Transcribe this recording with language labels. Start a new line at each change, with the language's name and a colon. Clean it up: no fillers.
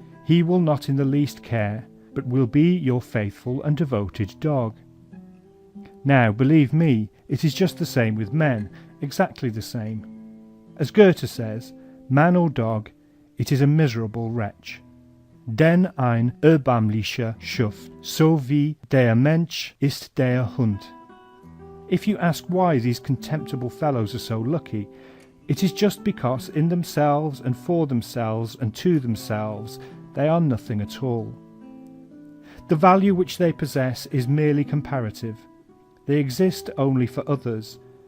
English: He will not in the least care, but will be your faithful and devoted dog. Now, believe me, it is just the same with men, exactly the same. As Goethe says, man or dog, it is a miserable wretch.
German: Denn ein erbärmlicher Schuft, so wie der Mensch ist der Hund.
English: If you ask why these contemptible fellows are so lucky, it is just because in themselves and for themselves and to themselves they are nothing at all. The value which they possess is merely comparative. They exist only for others.